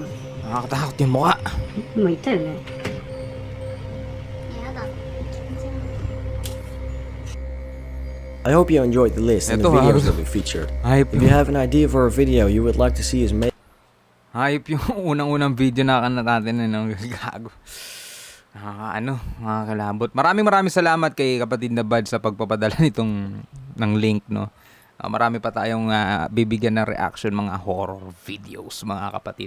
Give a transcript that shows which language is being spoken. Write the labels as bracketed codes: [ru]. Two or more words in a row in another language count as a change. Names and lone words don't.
[tl] Nakakatakot yung mukha. [ja] 今いたよね [en] I hope you enjoyed the list and the [tl] Eto, [en] videos [tl] Haru. [en] that we featured. [tl] Hayop [en] If you have an idea for a video you would like to see us make, [tl] Hayop yung unang-unang video na natin gago. Mga kalabot. Maraming salamat kay kapatid na Bad sa pagpapadala nitong ng link, no. Marami pa tayong bibigyan ng reaction mga horror videos, mga kapatid.